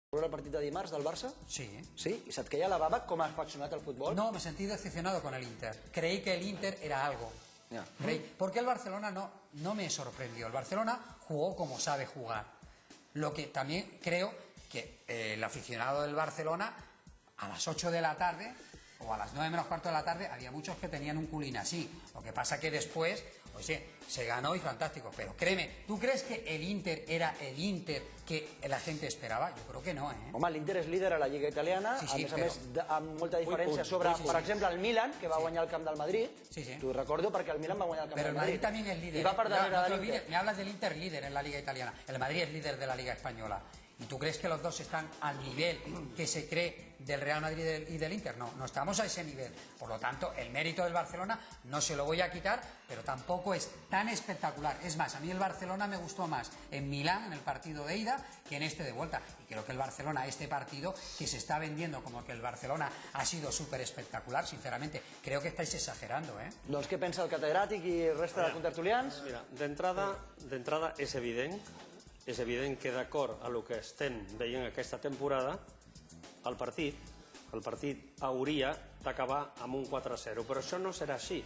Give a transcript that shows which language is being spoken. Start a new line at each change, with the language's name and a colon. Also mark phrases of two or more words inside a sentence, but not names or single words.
Catalan: ¿El partit de dimarts del Barça? Sí. Sí? ¿Y se't queia la baba com ha afeccionat el fútbol?
Spanish: No, me sentí decepcionado con el Inter. Creí que el Inter era algo. Ya. Porque el Barcelona no me sorprendió. El Barcelona jugó como sabe jugar. Lo que también creo que el aficionado del Barcelona a las 8 de la tarde o a las 9 menos cuarto de la tarde había muchos que tenían un culín así. Lo que pasa que después, oye, se ganó y fantástico. Pero créeme, ¿tú crees que el Inter era el Inter que la gente esperava?
Catalan: Jo crec que no, Home, l'Inter és líder a la Lliga Italiana, Sí, a però... més, amb molta diferència sobre, per exemple, el Milan, que va guanyar el camp del Madrid. Sí, sí. T'ho recordo perquè el Milan va guanyar el camp del Madrid.
Spanish: Pero el Madrid también es líder. Y
Catalan: va per darrere
Spanish: no
Catalan: de
Spanish: te
Catalan: l'Inter.
Spanish: olvides, me hablas del Inter líder en la Liga Italiana. El Madrid es líder de la Liga Española. ¿Y tú crees que los dos están al nivel que se cree del Real Madrid y del Inter? No, no estamos a ese nivel. Por lo tanto, el mérito del Barcelona no se lo voy a quitar, pero tampoco es tan espectacular. Es más, a mí el Barcelona me gustó más en Milán, en el partido de ida, que en este de vuelta. Y creo que el Barcelona, este partido, que se está vendiendo como que el Barcelona ha sido súper espectacular, sinceramente, creo que estáis exagerando, ¿eh?
Catalan: Doncs què pensa el catedràtic i resta de contertulians? Mira, d'entrada és evident que d'acord a el que estem veient aquesta temporada, el partit hauria d'acabar amb un 4-0, però això no serà així.